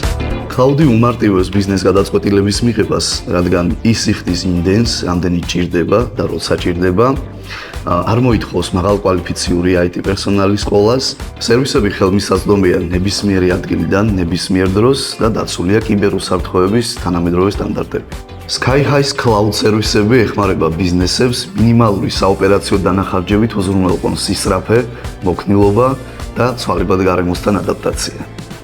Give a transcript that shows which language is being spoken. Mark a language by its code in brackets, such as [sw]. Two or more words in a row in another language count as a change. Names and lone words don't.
[ka] Cloud-ი უმარტივებს ბიზნეს გადაწყვეტილების მიღებას, რადგან ის იხდის იმდენს, რამდენი ჭირდება და როცა ჭირდება, არ მოითხოვს მაღალკვალიფიციური IT პერსონალის სკოლას, სერვისები ხელმისაწვდომია ნებისმიერი ადგილიდან, ნებისმიერ დროს და დაცულია კიბერუსაფრთხოების თანამედროვე სტანდარტები. Sky-High's Cloud სერვისები ეხმარება ბიზნესებს მინიმალური საოპერაციო დანახარჯებით უზრუნველყონ სისწრაფე, მოქნილობა და ცვალებად გარემოსთან ადაპტაცია.